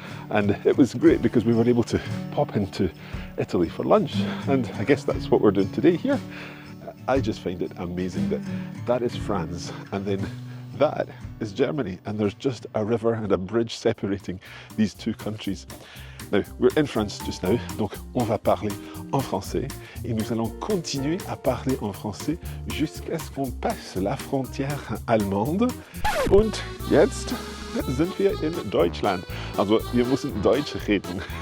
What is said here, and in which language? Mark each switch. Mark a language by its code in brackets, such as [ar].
[en] And it was great because we were able to pop into Italy for lunch. And I guess that's what we're doing today here. I just find it amazing that that is France, and then that is Germany, and there's just a river and a bridge separating these two countries. Now, we're in France just now, [fr] donc on va parler en français, et nous allons continuer à parler en français jusqu'à ce qu'on passe la frontière allemande. [de] Und jetzt sind wir in Deutschland. Also, wir müssen Deutsch reden.